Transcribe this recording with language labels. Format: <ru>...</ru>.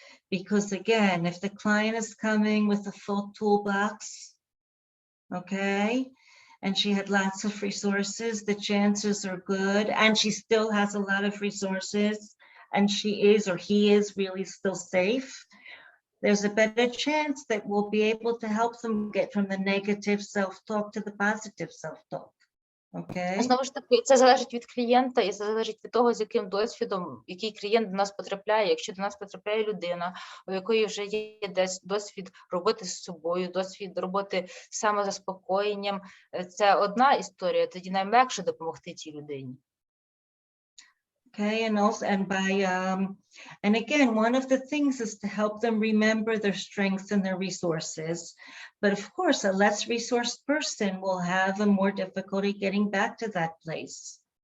<en>Because again, if the client is coming with a full toolbox, okay, and she had lots of resources, the chances are good, and she still has a lot of resources, and she is or he is really still safe, there's a better chance that we'll be able to help them get from the negative self-talk to the positive self-talk. Okay.</en> <uk>Знову ж таки, це залежить від клієнта і це залежить від того, з яким досвідом, який клієнт до нас потрапляє. Якщо до нас потрапляє людина, у якої вже є десь досвід роботи з собою, досвід роботи з самозаспокоєнням, це одна історія, тоді нам легше допомогти цій людині.</uk> <en>Okay, and also, and again, one of the things is to help them remember their strengths and their resources. But of course, a less resourced person will have a more difficulty getting back to that place.</en>